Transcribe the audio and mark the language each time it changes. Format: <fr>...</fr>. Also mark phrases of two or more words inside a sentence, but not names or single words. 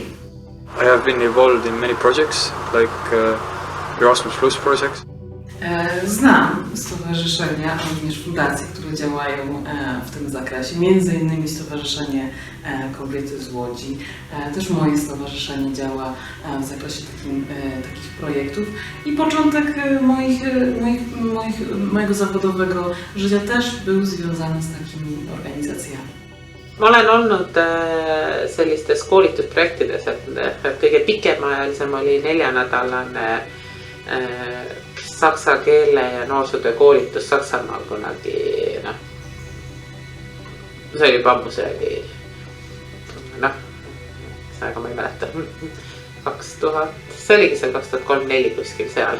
<en>I have been involved in many projects, like Erasmus Plus projects.</en> <pl>Znam stowarzyszenia, również fundacje, które działają w tym zakresie, między innymi Stowarzyszenie Kobiety z Łodzi. Też moje stowarzyszenie działa w zakresie takich projektów i początek mojego zawodowego życia też był związany z takimi organizacjami.</pl> <et>Ma olen olnud sellistes koolitusprojektides, et kõige pikemaajalisem oli 4-nädalane saksa keele ja noorsootöö koolitus Saksamaal kunagi, see oli ammu, see oli, aga ma ei mäleta, 2000, see oligi seal 2003-2004 kuskil seal.</et>